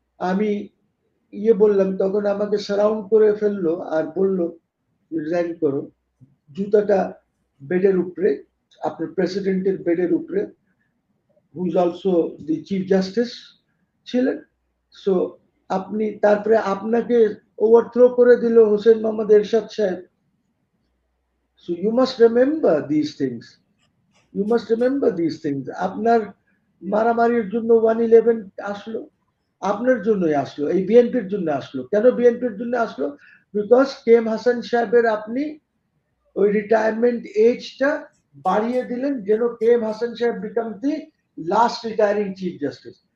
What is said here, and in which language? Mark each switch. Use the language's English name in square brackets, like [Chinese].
[Bangla] আমি বললাম, তখন আমাকে সারাউন্ড করে ফেললো আর বলল রিজাইন করো। জুতাটা বেডের উপরে, আপনার প্রেসিডেন্টের বেডের উপরে, [English] who is also the chief justice [Bangla] ছিলেন। সো আপনি, তারপরে আপনাকে ওভারথ্রো করে দিল হোসেন মোহাম্মদ এরশাদ সাহেব। [English] So you must remember these things. You must remember these things. [Bangla] আপনার মারামারির জন্য 111 আসলো, আপনার জন্যই আসলো, এই বিএনপির জন্য আসলো। কেন বিএনপির জন্য আসলো? বিকজ কেএম হাসান সাহেবের আপনি ওই রিটায়ারমেন্ট এজটা বাড়িয়ে দিলেন, যেন কেএম হাসান সাহেব [English] Become the last retiring chief justice.